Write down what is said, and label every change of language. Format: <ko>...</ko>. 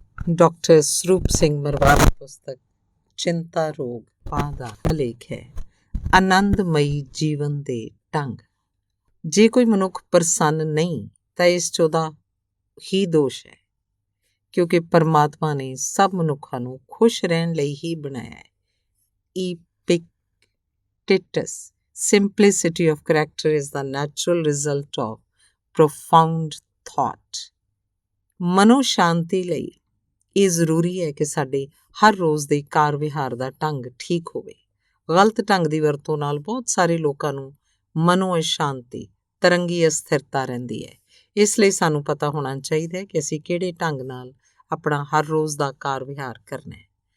<pa>Doctor Sarup Singh ਮਰਵਾਰ ਦੀ ਪੁਸਤਕ ਚਿੰਤਾ ਰੋਗ ਪਾ ਦਾ ਲੇਖ ਹੈ। ਆਨੰਦਮਈ ਜੀਵਨ ਦੇ ਢੰਗ। ਜੇ ਕੋਈ ਮਨੁੱਖ ਪ੍ਰਸੰਨ ਨਹੀਂ ਤਾਂ ਇਸ 'ਚ ਉਹਦਾ ਹੀ ਦੋਸ਼ ਹੈ, ਕਿਉਂਕਿ ਪਰਮਾਤਮਾ ਨੇ ਸਭ ਮਨੁੱਖਾਂ ਨੂੰ ਖੁਸ਼ ਰਹਿਣ ਲਈ ਹੀ ਬਣਾਇਆ ਹੈ।</pa> <en>Epictetus, simplicity of character is the natural result of profound thought।</en> <pa>ਮਨੋ ਸ਼ਾਂਤੀ ਲਈ ਇਹ ਜ਼ਰੂਰੀ ਹੈ ਕਿ ਸਾਡੇ ਹਰ ਰੋਜ਼ ਦੇ ਕਾਰ ਵਿਹਾਰ ਦਾ ਢੰਗ ਠੀਕ ਹੋਵੇ। ਗਲਤ ਢੰਗ ਦੀ ਵਰਤੋਂ ਨਾਲ ਬਹੁਤ ਸਾਰੇ ਲੋਕਾਂ ਨੂੰ ਮਨੋ ਅਸ਼ਾਂਤੀ, ਤਰੰਗੀ ਅਸਥਿਰਤਾ ਰਹਿੰਦੀ ਹੈ। ਇਸ ਲਈ ਸਾਨੂੰ ਪਤਾ ਹੋਣਾ ਚਾਹੀਦਾ ਹੈ ਕਿ ਅਸੀਂ ਕਿਹੜੇ ਢੰਗ ਨਾਲ ਆਪਣਾ ਹਰ ਰੋਜ਼ ਦਾ ਕਾਰ ਵਿਹਾਰ ਕਰਨਾ ਹੈ।</pa>